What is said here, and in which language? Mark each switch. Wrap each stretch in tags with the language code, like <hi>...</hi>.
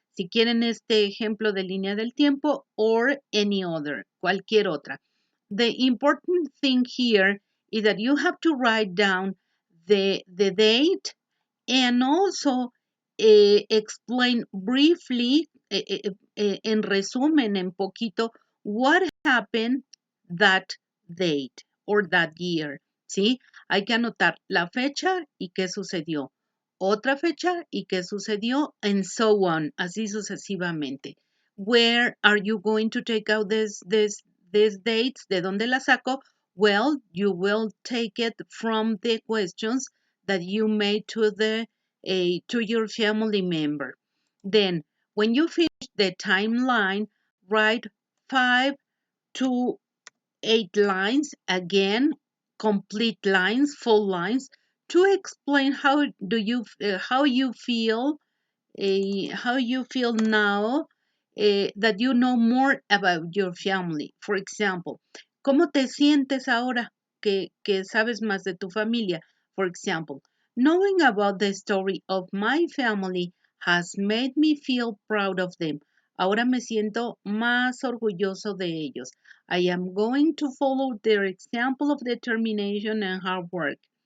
<es>Si quieren este ejemplo de línea del tiempo</es> <en>or any other,</en> <es>cualquier otra.</es> <en>The important thing here is that you have to write down the date and also explain briefly,</en> <es>en resumen, en poquito,</es> <en>what happened that date or that year.</en> <es>¿Sí? Hay que anotar la fecha y qué sucedió. Otra fecha y qué sucedió,</es> <en>and so on,</en> <es>así sucesivamente.</es> <en>Where are you going to take out these dates?</en> <es>¿De dónde la saco?</es> <en>Well, you will take it from the questions that you made to your family member. Then, when you finish the timeline, write 5 to 8 lines, again, complete lines, full lines, to explain how you feel how you feel now that you know more about your family. For example,</en> <es>¿cómo te sientes ahora que sabes más de tu familia?</es> <en>For example, knowing about the story of my family has made me feel proud of them.</en> <es>Ahora me siento más orgulloso de ellos.</es> <en>I am going to follow their example of determination and hard work.</en>